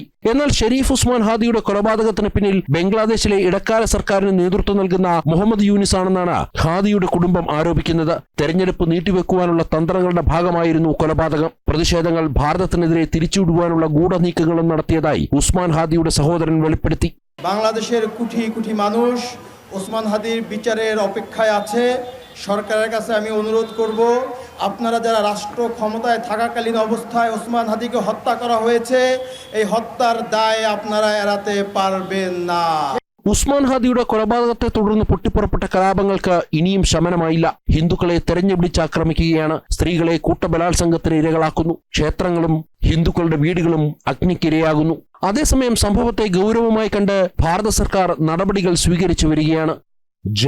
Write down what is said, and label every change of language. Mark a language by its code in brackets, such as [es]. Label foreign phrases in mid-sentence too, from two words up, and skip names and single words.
[ml] എന്നാൽ ഷെരീഫ് ഉസ്മാൻ ഹാദിയുടെ കൊലപാതകത്തിന് പിന്നിൽ ബംഗ്ലാദേശിലെ ഇടക്കാല സർക്കാരിന് നേതൃത്വം നൽകുന്ന മുഹമ്മദ് യൂനിസ് ആണെന്നാണ് ഹാദിയുടെ കുടുംബം ആരോപിക്കുന്നത്. തെരഞ്ഞെടുപ്പ് നീട്ടിവെക്കുവാനുള്ള തന്ത്രങ്ങളുടെ ഭാഗമായിരുന്നു കൊലപാതകം. പ്രതിഷേധങ്ങൾ ഭാരതത്തിനെതിരെ തിരിച്ചുവിടുവാനുള്ള ഗൂഢനീക്കങ്ങളും നടത്തിയതായി ഉസ്മാൻ ഹാദിയുടെ സഹോദരൻ വെളിപ്പെടുത്തി. [bn] বাংলাদেশের কোটি কোটি মানুষ ওসমান হাদির বিচারের অপেক্ষায় আছে। সরকারের কাছে আমি অনুরোধ করব, আপনারা যারা রাষ্ট্র ক্ষমতায় থাকাকালীন অবস্থায় ওসমান হাদিকে হত্যা করা হয়েছে, এই হত্যার দায় আপনারা এড়াতে পারবেন না। [ml] ഉസ്മാൻ ഹാദിയുടെ കൊലപാതകത്തെ തുടർന്ന് പൊട്ടിപ്പുറപ്പെട്ട കലാപങ്ങൾക്ക് ഇനിയും ശമനമായില്ല. ഹിന്ദുക്കളെ തെരഞ്ഞുപിടിച്ച് ആക്രമിക്കുകയാണ്. സ്ത്രീകളെ കൂട്ടബലാത്സംഗത്തിന് ഇരകളാക്കുന്നു. ക്ഷേത്രങ്ങളും ഹിന്ദുക്കളുടെ വീടുകളും അഗ്നിക്കിരയാകുന്നു. അതേസമയം സംഭവത്തെ ഗൗരവമായി കണ്ട് ഭാരത സർക്കാർ നടപടികൾ സ്വീകരിച്ചു വരികയാണ്.